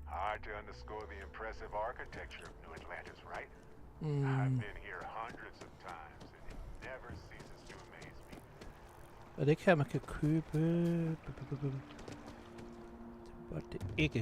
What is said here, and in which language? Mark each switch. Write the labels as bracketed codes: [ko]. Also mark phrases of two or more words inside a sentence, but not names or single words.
[en] hard to underscore the impressive architecture of New Atlantis, right? Mm. I've been here hundreds of times, and it never ceases to amaze me. [da] Er det ikke her, man kan købe? Det var det ikke.